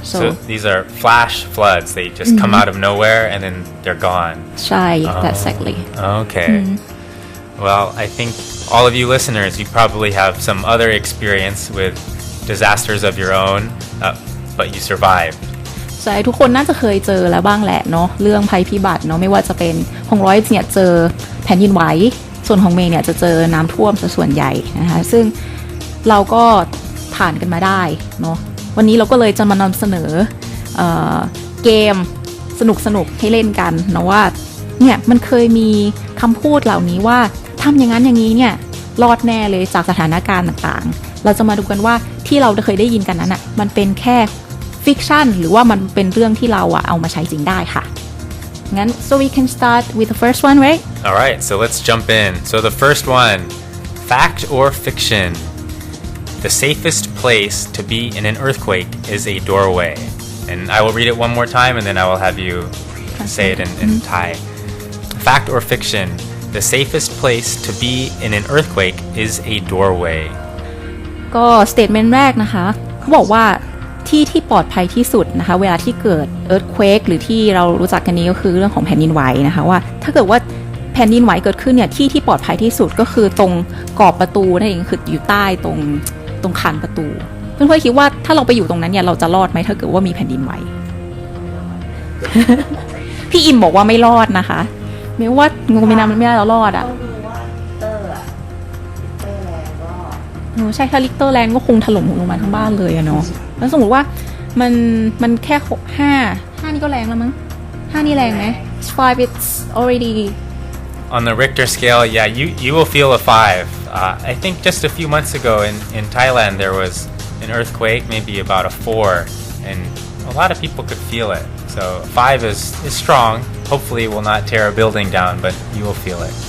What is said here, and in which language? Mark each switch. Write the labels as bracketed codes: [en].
[en] So these are flash floods. They just come out of nowhere and then they're gone. [th] ใช่ [en] that's exactly. Okay. Well, I think all of you listeners, you probably have some other experience with disasters of your own, but you survived. [th] ใช่ทุกคนน่าจะเคยเจอแล้วบ้างแหละเนาะเรื่องภัยพิบัติเนาะไม่ว่าจะเป็นของร้อยเนี่ยเจอแผ่นดินไหวส่วนของเมย์เนี่ยจะเจอน้ำท่วมซะส่วนใหญ่นะคะซึ่งเราก็ผ่านกันมาได้เนาะวันนี้เราก็เลยจะมานำเสนอเกมสนุกๆให้เล่นกันนะว่า เนี่ยมันเคยมีคำพูดเหล่านี้ว่าทำอย่างนั้นอย่างนี้เนี่ยรอดแน่เลยจากสถานการณ์ต่างๆเราจะมาดูกันว่าที่เราเคยได้ยินกันนั้นอ่ะมันเป็นแค่ฟิกชันหรือว่ามันเป็นเรื่องที่เราเอามาใช้จริงได้ค่ะงั้น [en] so we can start with the first one right All right, so let's jump in. So the first one, fact or fiction? The safest place to be in an earthquake is a doorway. And I will read it one more time and then I will have you say it in Thai. Fact or fiction? The safest place to be in an earthquake is a doorway. [th] ก็ statement แรกนะคะเขาบอกว่าที่ปลอดภัยที่สุดนะคะเวลาที่เกิด earthquake หรือที่เรารู้จักกันนี้ก็คือเรื่องของแผ่นดินไหวนะคะว่าถ้าเกิดว่าแผ่นดินไหวเกิดขึ้นเนี่ยที่ปลอดภัยที่สุดก็คือตรงกรอบประตูนั่นเองคืออยู่ใต้ตรงคานประตูเพื่อนๆคิดว่าถ้าเราไปอยู่ตรงนั้นเนี่ยเราจะรอดไหมถ้าเกิดว่ามีแผ่นดินไหว พี่อิมบอกว่าไม่รอดนะคะไม่ว่างูไม่น้ำมันไม่ได้เรารอดอ่ะใช่ถ้าลิกเตอร์แรงก็คงถล่มลงมาทั้งบ้านเลยอะเนาะแล้วสมมติว่ามันแค่5นี่ก็แรงแล้วมั้ง5นี่แรงไหม 5 [en] it's already On the Richter scale, yeah, you will feel a 5. I think just a few months ago in Thailand there was an earthquake, maybe about a 4, and a lot of people could feel it. So 5 is strong. Hopefully it will not tear a building down, but you will feel it.